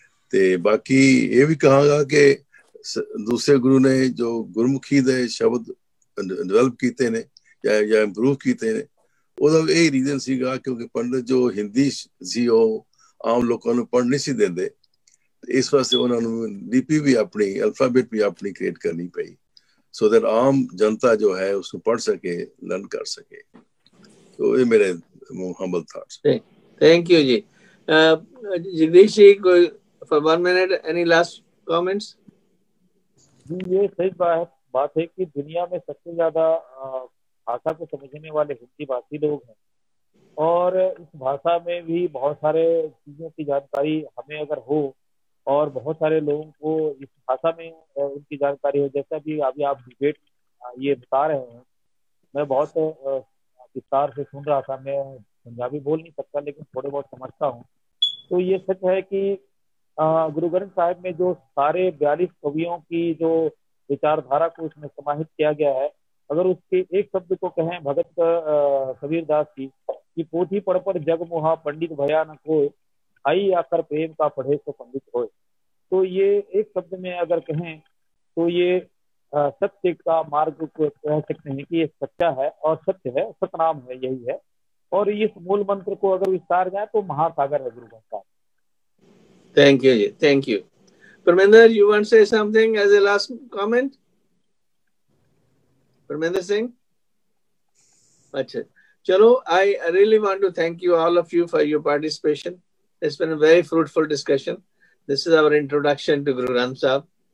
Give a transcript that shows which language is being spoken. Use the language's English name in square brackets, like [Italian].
[Punjabi] ਤੇ ਬਾਕੀ ਇਹ ਵੀ ਕਹਾਂਗਾ ਕਿ ਦੂਸਰੇ ਗੁਰੂ ਨੇ ਜੋ ਗੁਰਮੁਖੀ ਦੇ ਸ਼ਬਦ ਡਿਵੈਲਪ ਕੀਤੇ ਨੇ ਜਾਂ ਇੰਪਰੂਵ ਕੀਤੇ ਨੇ, ਉਹਦਾ ਇਹ ਰੀਜ਼ਨ ਸੀਗਾ ਕਿਉਂਕਿ ਪੰਡਤ ਜੋ ਹਿੰਦੀ ਸੀ ਉਹ ਆਮ ਲੋਕਾਂ ਨੂੰ ਪੜ੍ਹ ਨਹੀਂ ਸੀ ਦਿੰਦੇ। ਇਸ ਵਾਸਤੇ ਉਹਨਾਂ ਨੂੰ ਲਿਪੀ ਵੀ ਆਪਣੀ, ਅਲਫਾਬੈਟ ਵੀ ਆਪਣੀ ਕ੍ਰੀਏਟ ਕਰਨੀ ਪਈ, ਸੋ ਦੈਟ ਆਮ ਜਨਤਾ ਜੋ ਹੈ ਉਸਨੂੰ ਪੜ੍ਹ ਸਕੇ, ਲਰਨ ਕਰ ਸਕੇ। ਸੋ ਇਹ ਮੇਰੇ ਹੰਬਲ ਥਾਟਸ। ਥੈਂਕ ਯੂ ਜੀ। [English] जगदीश जी, कोई for 1 minute, any last comments? [Hindi] ये सही बात है कि दुनिया में सबसे ज्यादा भाषा को समझने वाले हिंदी भाषी लोग हैं, और इस भाषा में भी बहुत सारे चीजों की जानकारी हमें अगर हो और बहुत सारे लोगों को इस भाषा में उनकी जानकारी हो, जैसा भी अभी आप डिबेट ये बता रहे हैं, मैं बहुत विस्तार से सुन रहा था। मैं पंजाबी बोल नहीं सकता लेकिन थोड़े बहुत समझता हूँ। तो ये सच है कि गुरु ग्रंथ साहिब में जो सारे 42 कवियों की जो विचारधारा को उसमें समाहित किया गया है, अगर उसके एक शब्द को कहें भगत कबीर दास की कि पोथी पढ़ पर जग मोहा पंडित भया न कोय, आई आकर प्रेम का पढ़े तो पंडित होए। तो ये एक शब्द में अगर कहें तो ये सत्य का मार्ग को कह सकते हैं कि ये सच्चा है और सत्य है, सतनाम है, यही है। और इस मूल मंत्र को अगर विस्तार जाए तो महासागर है Guru Granth Sahib. [English] Thank you, thank you. Parminder, you want to say something as a last comment? Parminder Singh? Achha. Chalo, I really want to thank you, all of you, for your participation. It's been a very fruitful discussion. This is our introduction to Guru Granth Sahib.